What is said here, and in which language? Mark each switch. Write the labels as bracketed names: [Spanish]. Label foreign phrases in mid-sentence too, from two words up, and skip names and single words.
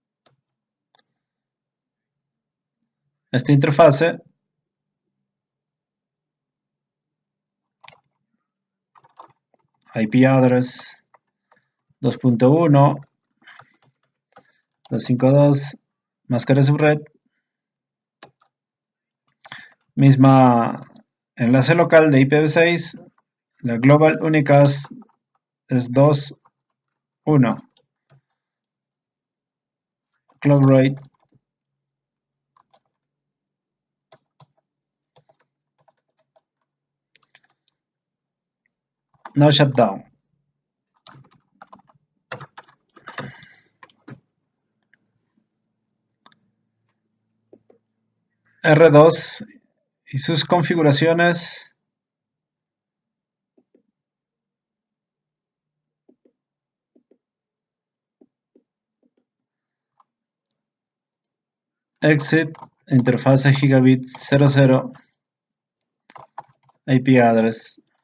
[Spanish] Esta interfase [English] IP address [Spanish] 2.1 252 máscara subred, misma enlace local de IPv6, la [English] global unicast [Spanish] es 2.1, [English] clock rate, no shutdown. [Spanish] R2 y sus configuraciones. [English] Exit, interfase gigabit 00, IP address.